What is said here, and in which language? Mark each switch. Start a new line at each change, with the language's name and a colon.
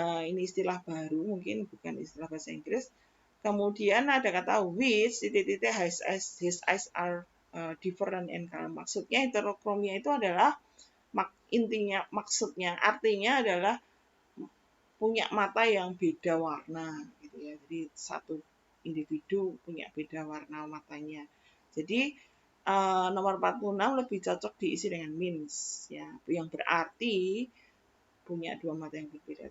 Indonesian: Ini istilah baru, mungkin bukan istilah bahasa Inggris. Kemudian ada kata
English: which
Indonesian: titik-titik
English: his eyes are different in color.
Indonesian: Maksudnya heterokromia itu adalah maksudnya artinya adalah punya mata yang beda warna gitu ya. Jadi satu individu punya beda warna matanya. Jadi nomor 46 lebih cocok diisi dengan means ya, yang berarti punya dua mata yang berbeda.